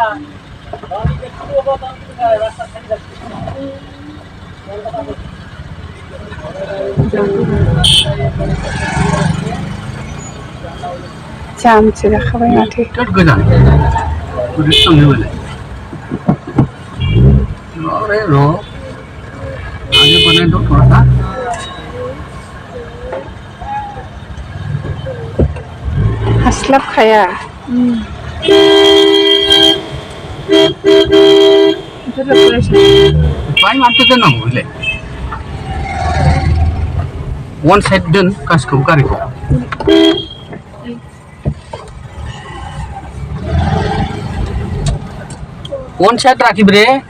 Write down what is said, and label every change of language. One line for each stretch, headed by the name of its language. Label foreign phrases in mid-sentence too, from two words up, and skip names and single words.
Bodo: जामसो जाखाबाय माथो। गोजान बोरै थांनो बेलाय अरे र'
Hindi: आगे बढ़ने दो थोड़ा सा
Bodo: हास्लाबखाया। बाय माथो दोननांगौ बेलाय
English: one side
Bodo: दोन गासिखौबो गारिखौ
English: one side
Bodo: राखिब्रे